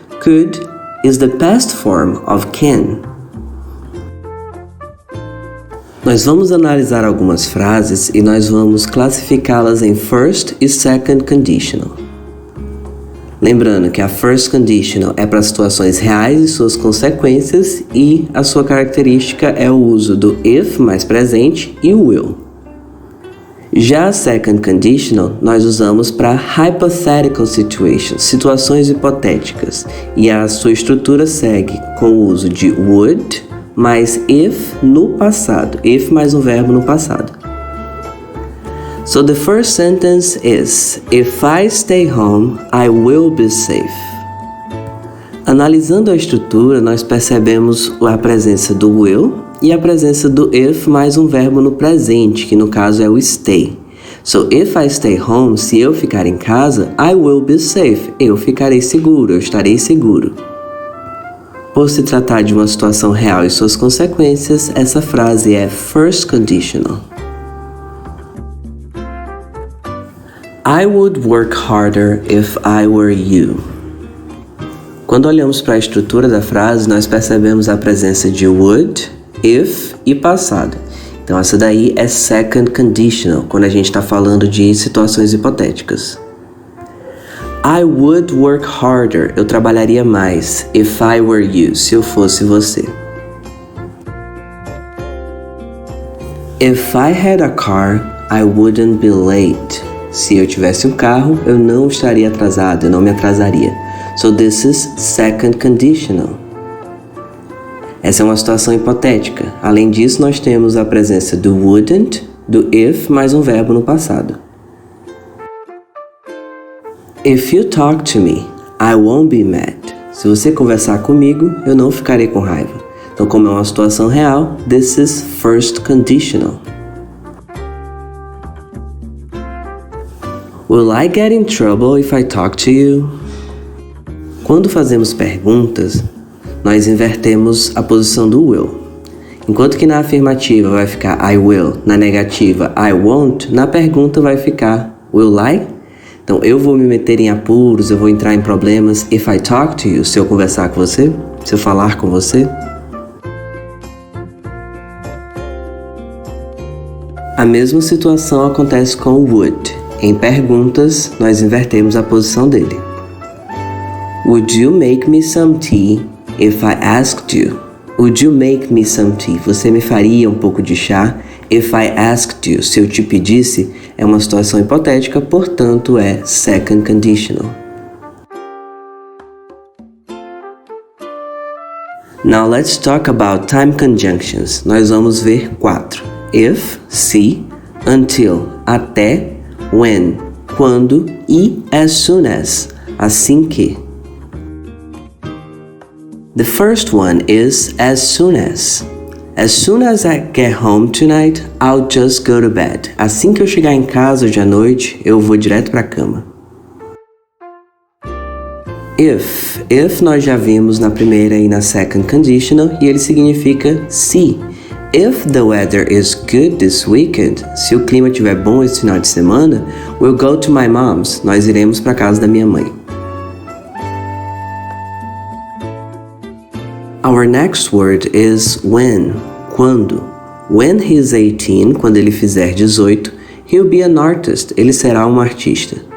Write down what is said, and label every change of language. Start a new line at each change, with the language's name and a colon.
English: Could is the past form of can.
Portuguese: Nós vamos analisar algumas frases e nós vamos classificá-las em first e second conditional. Lembrando que a first conditional é para situações reais e suas consequências e a sua característica é o uso do if mais presente e o will. Já a second conditional nós usamos para
English: hypothetical situations,
Portuguese: situações hipotéticas, e a sua estrutura segue com o uso de would mais if no passado, if mais um verbo no passado.
English: So the first sentence is, if I stay home, I will be safe.
Portuguese: Analisando a estrutura, nós percebemos a presença do will e a presença do if mais um verbo no presente, que no caso é o stay.
English: So if I stay home,
Portuguese: se eu ficar em casa,
English: I will be safe.
Portuguese: Eu ficarei seguro, eu estarei seguro. Por se tratar de uma situação real e suas consequências, essa frase é first conditional.
English: I would work harder if I were you.
Portuguese: Quando olhamos para a estrutura da frase, nós percebemos a presença de would, if e passado. Então essa daí é second conditional, quando a gente está falando de situações hipotéticas.
English: I would work harder,
Portuguese: eu trabalharia mais,
English: if I were you,
Portuguese: se eu fosse você.
English: If I had a car, I wouldn't be late.
Portuguese: Se eu tivesse um carro, eu não estaria atrasado, eu não me atrasaria.
English: So this is second conditional.
Portuguese: Essa é uma situação hipotética. Além disso, nós temos a presença do wouldn't, do if, mais um verbo no passado.
English: If you talk to me, I won't be mad.
Portuguese: Se você conversar comigo, eu não ficarei com raiva. Então, como é uma situação real,
English: this is first conditional. Will I get in trouble if I talk to you?
Portuguese: Quando fazemos perguntas, nós invertemos a posição do will. Enquanto que na afirmativa vai ficar I will, na negativa I won't, na pergunta vai ficar
English: will I?
Portuguese: Então, eu vou me meter em apuros, eu vou entrar em problemas
English: if I talk to you,
Portuguese: se eu conversar com você, se eu falar com você. A mesma situação acontece com o would. Em perguntas, nós invertemos a posição dele.
English: Would you make me some tea if I asked you? Would you make me some tea?
Portuguese: Você me faria um pouco de chá?
English: If I asked you,
Portuguese: se eu te pedisse, é uma situação hipotética, portanto é second conditional.
English: Now let's talk about time conjunctions.
Portuguese: Nós vamos ver 4. If, se, until, até, when, quando e as soon as, assim que.
English: The first one is as soon as. As soon as I get home tonight, I'll just go to bed.
Portuguese: Assim que eu chegar em casa hoje à noite, eu vou direto para a cama. If nós já vimos na primeira e na second conditional e ele significa se.
English: If the weather is good this weekend,
Portuguese: se o clima estiver bom esse final de semana,
English: we'll go to my mom's.
Portuguese: Nós iremos para a casa da minha mãe.
English: Our next word is when, quando. When he's 18,
Portuguese: quando ele fizer 18,
English: he'll be an artist,
Portuguese: ele será um artista.